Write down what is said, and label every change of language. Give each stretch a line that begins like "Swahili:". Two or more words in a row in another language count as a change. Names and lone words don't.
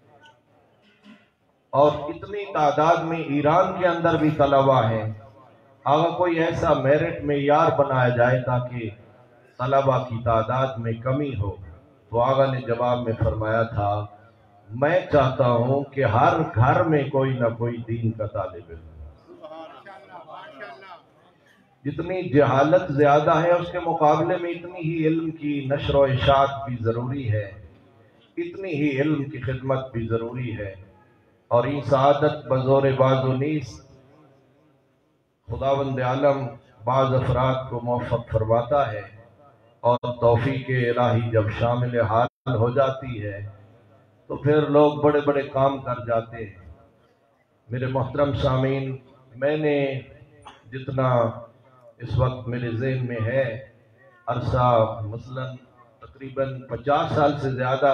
Urdu: اور اتنی تعداد میں ایران کے اندر بھی طلباء ہیں، اگر کوئی ایسا میرٹ معیار بنایا جائے تاکہ طلباء کی تعداد میں کمی ہو، تو آغا نے جواب میں فرمایا تھا، میں چاہتا ہوں کہ ہر گھر میں کوئی نہ کوئی دین کا طالب علم۔ جتنی جہالت زیادہ ہے اس کے مقابلے میں اتنی ہی علم کی نشر و اشاعت بھی ضروری ہے، اتنی ہی علم کی خدمت بھی ضروری ہے، اور یہ سعادت
Persian: بزور باز و نیست
Urdu: خداوند عالم بعض افراد کو موفق فرماتا ہے، اور توفیق الہی جب شامل حال ہو جاتی ہے تو پھر لوگ بڑے بڑے کام کر جاتے ہیں۔ میرے محترم سامعین، میں نے جتنا اس وقت میرے ذہن میں ہے، عرصہ مثلا تقریباً 50 سال سے زیادہ